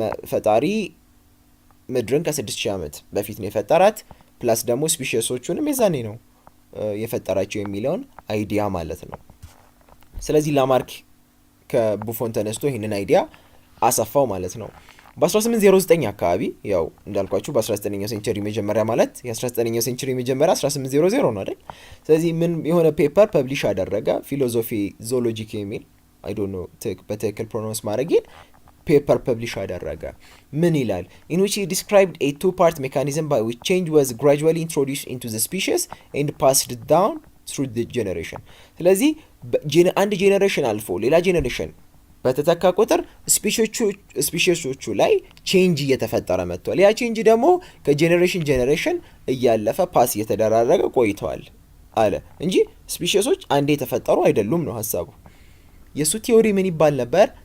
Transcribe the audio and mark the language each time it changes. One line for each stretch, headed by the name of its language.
Amharic: ፈጣሪ ምድርን ከ6000 ዓመት በፊት ነው የፈጠራት፣ ፕላስ ደግሞ ስፒሺሶቹንም የዛኔ ነው የፈጠራቸው የሚለውን አይዲያ ማለት ነው። ስለዚህ ላማርክ ከቡፎን ተነስቶ ይህንን አይዲያ አሰፋው ማለት ነው። በ1809 አካባቢ ያው እንዳልኳችሁ በ19ኛው ሴንቸሪ መጀመሪያ ማለት የ19ኛው ሴንቸሪ መጀመሪያ 1800 ነው አይደል? ስለዚህ ምን የሆነ ፔፐር ፐብሊሽ አደረገ፣ ፊሎሶፊ ዞሎጂክ የሚል
English: አይ ዶንት ኖ
Amharic: በትክክል ፕሮናውንስ ማድረጌን ፔፐር ፐብሊሽ አደረገ። ምን ይላል?
English: in which he described a two-part mechanism by which change was gradually introduced into the species and passed down through the generation.
Amharic: ስለዚህ አንድ ጄኔሬሽን አልፎ ሌላ ጄኔሬሽን በተተካ ቁጥር ስፒሺሶቹ ላይ ቼንጅ እየተፈጠረ መጥቷል። ያ ቼንጅ ደግሞ ከጄኔሬሽን ጄኔሬሽን እያለፈ ፓስ እየተደራረገ ቆይተዋል አለ እንጂ ስፒሺሶች አንዴ የተፈጠሩ አይደሉም ነው ሀሳቡ። የሱ ቲዮሪ ምን ይባል ነበር?